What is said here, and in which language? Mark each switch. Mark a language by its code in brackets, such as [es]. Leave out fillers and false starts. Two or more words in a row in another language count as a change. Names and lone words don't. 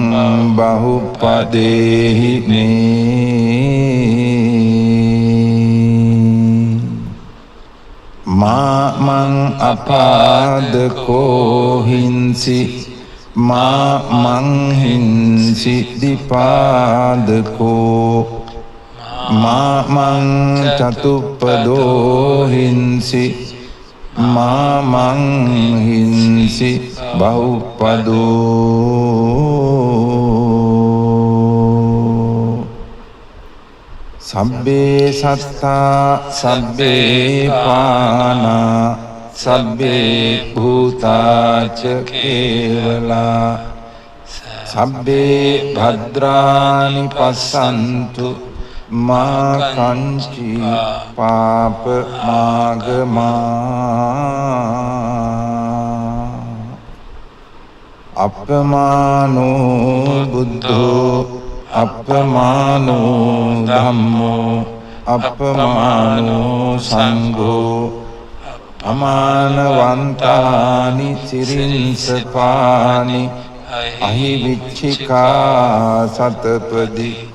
[pi] බහුපදේහි මේ මාමං අපාදකෝ හිංසි මං හිංසි දිපාදකෝ මං චතුප්පදෝ හිංසි මං හිංසි බහුපදෝ සබ්බේ සත්තා සබ්බේ පානා සබ්බේ භූතාච කේවලා සබ්බේ භද්‍රානි පස්සන්තු මා කංචි පාප මාගමා අප්පමානෝ බුද්ධෝ අප්පමානෝ ධම්මෝ අප්පමානෝ සංඝෝ අමානවන්තානි සිරින්සපානි අහිවිච්චිකා සතපදි